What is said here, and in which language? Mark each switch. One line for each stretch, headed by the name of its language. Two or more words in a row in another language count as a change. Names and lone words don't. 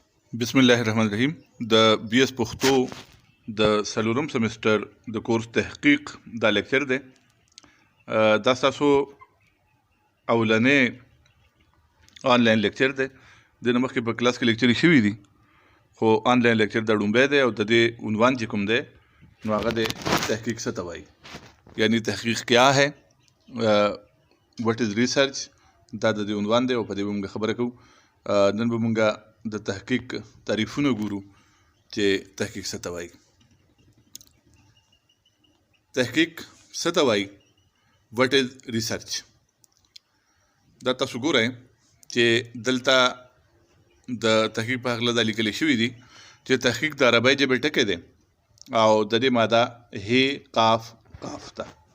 Arabic: بسم الله الرحمن الرحیم
Pashto: د بی اس پښتو د سلورم سمستر د کورس تحقیق دا لیکچر دی. دا تاسو اولنې آنلاین لیکچر دی. د نه مخکې په کلاس کې لیکچر شوي دي، خو آنلاین لیکچر دا ډومبی دی او د دې عنوان چې کوم دی نو هغه د تحقیق څه ته وایي،
Urdu: یعنی تحقیق کیا ہے،
English: what is research.
Pashto: دا د دې عنوان دی او په دې به موږ خبره کوو. نن به موږ د تحقیق تعریفونه ګورو چې تحقیق څه ته وایي. تحقیق څه ته وایي،
English: what is research.
Pashto: دا تاسو ګورئ چې دلته د تحقیق په هکله دا لیکلی شوي دي چې تحقیق د عربی ژبې ټکی دی او د دې ماده ه قاف قاف ده.